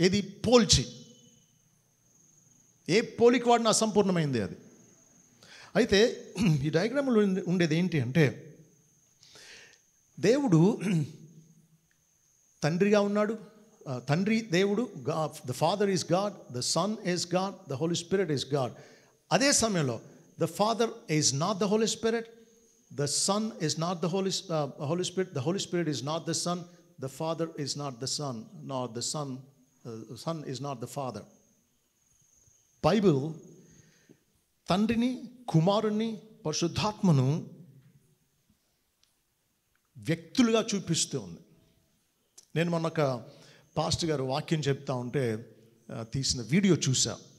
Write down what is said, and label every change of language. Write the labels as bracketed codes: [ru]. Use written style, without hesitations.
[te] ఏది పోల్చి, ఏ పోలిక వాడిన అసంపూర్ణమైంది అది. అయితే ఈ డయాగ్రామ్లో ఉండేది ఏంటి అంటే, దేవుడు తండ్రిగా ఉన్నాడు. తండ్రి దేవుడు, [en] The father is God, the son is God, the holy spirit is God. [te] అదే సమయంలో [en] The father is not the holy spirit, the son is not the holy spirit, the holy spirit is not the son, the father is not the son, nor the son is not the father. [te] Bible తండ్రిని, కుమారుణ్ణి, పరిశుద్ధాత్మను వ్యక్తులుగా చూపిస్తూ ఉంది. నేను మొన్న ఒక pastor గారు వాక్యం చెప్తా ఉంటే తీసిన వీడియో చూసా.